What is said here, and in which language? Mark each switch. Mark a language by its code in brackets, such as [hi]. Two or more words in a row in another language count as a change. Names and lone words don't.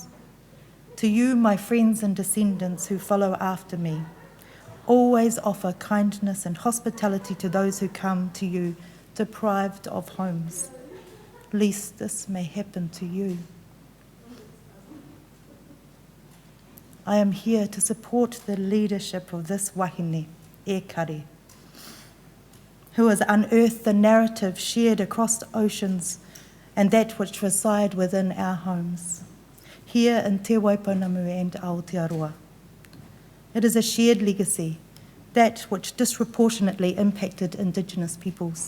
[en] To you, my friends and descendants who follow after me, always offer kindness and hospitality to those who come to you deprived of homes, lest this may happen to you. I am here to support the leadership of this wahine, [mi] e kare, [en] who has unearthed the narrative shared across oceans and that which reside within our homes, here in Te Waipounamu and Aotearoa. It is a shared legacy, that which disproportionately impacted Indigenous peoples.